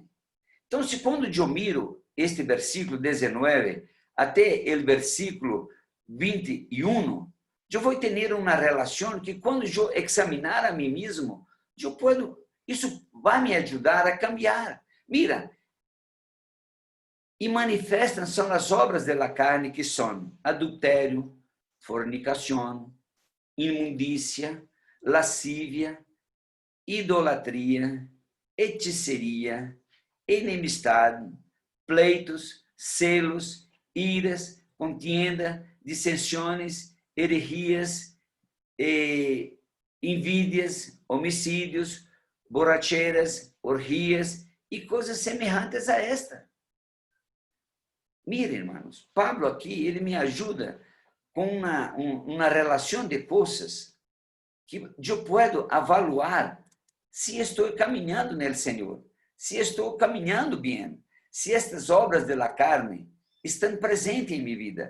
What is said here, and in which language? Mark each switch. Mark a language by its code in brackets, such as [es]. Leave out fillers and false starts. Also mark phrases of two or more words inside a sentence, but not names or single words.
[pt] Então, se quando eu miro este versículo 19 até o versículo 21, eu vou ter uma relação que quando eu examinar a mim mesmo, isso vai me ajudar a cambiar. Mira, e manifestam são as obras da carne, que são adultério, fornicação, imundícia, lascívia, idolatria, [es] hechiceria, enemistade, pleitos, celos, iras, contienda, dissensiones, herejías, envidias, homicídios, borracheras, [pt] orgias e coisas semelhantes a esta. [es] Miren, hermanos, [pt] Pablo aqui, ele me ajuda com uma relação de coisas que eu posso avaliar se estou caminhando no Senhor, se estou caminhando bem, se estas obras da carne estão presentes em minha vida.